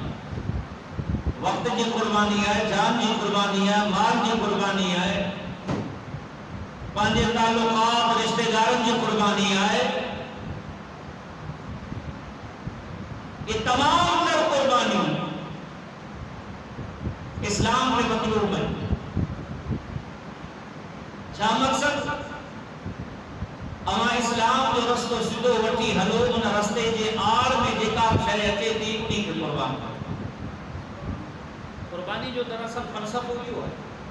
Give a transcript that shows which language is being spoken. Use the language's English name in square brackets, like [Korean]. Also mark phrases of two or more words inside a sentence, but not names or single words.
[Urdu] وقت کی قربانی ہے جان کی قربانی ہے مال کی قربانی ہے پانچے تعلقات رشتہ داروں کی قربانی ہے. یہ تمام تر قربانی [Sindhi] छा मक़सद अवां इस्लाम जो रस्तो सिधो वठी हलो, उन रस्ते जे आड़ में जेका शइ अचे थी उन्ही खे क़ुर्बान कयो। क़ुर्बानी जो दरअसल फ़लसफ़ो इहो आहे।